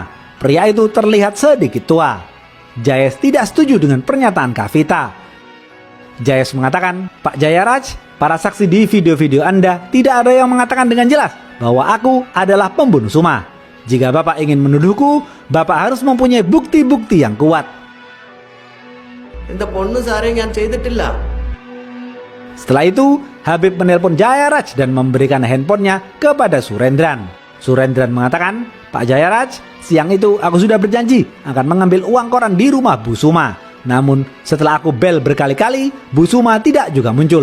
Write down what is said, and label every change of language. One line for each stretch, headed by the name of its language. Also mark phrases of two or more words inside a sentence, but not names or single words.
Indonesian: Pria itu terlihat sedikit tua. Jayes tidak setuju dengan pernyataan Kavita. Jayes mengatakan, Pak Jaya Raj, para saksi di video-video Anda tidak ada yang mengatakan dengan jelas bahwa aku adalah pembunuh Suma. Jika Bapak ingin menuduhku, Bapak harus mempunyai bukti-bukti yang kuat. ఇంత పొన్ను సారే ഞാൻ ചെയ്തിട്ടില്ല. Setelah itu, Habib menelpon Jaya Raj dan memberikan handphonenya kepada Surendran. Surendran mengatakan, Pak Jaya Raj, siang itu aku sudah berjanji akan mengambil uang koran di rumah Bu Suma. Namun setelah aku bel berkali-kali, Bu Suma tidak juga muncul.